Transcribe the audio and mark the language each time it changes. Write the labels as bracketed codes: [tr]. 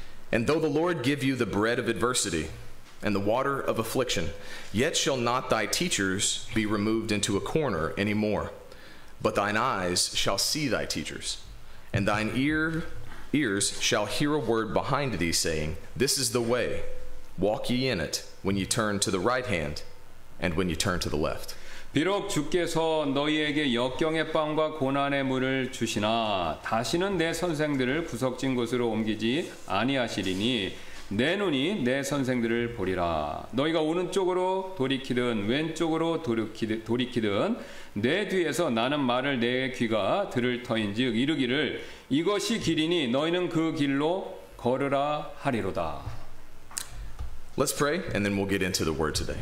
[en] And though the Lord give you the bread of adversity and the water of affliction, yet shall not thy teachers be removed into a corner any more. But thine eyes shall see thy teachers, and thine ears shall hear a word behind thee, saying, This is the way, walk ye in it, when ye turn to the right hand, and when ye turn to the left. [ko] 비록 주께서 너희에게 역경의 빵과 고난의 물을 주시나 다시는 내 선생들을 구석진 곳으로 옮기지 아니하시리니 내 눈이 내 선생들을 보리라. 너희가 오른쪽으로 돌이키든 왼쪽으로 돌이키든 내 뒤에서 나는 말을 내 귀가 들을 터인즉 이르기를 이것이 길이니 너희는 그 길로 걸으라 하리로다. [en] Let's pray, and then we'll get into the word today.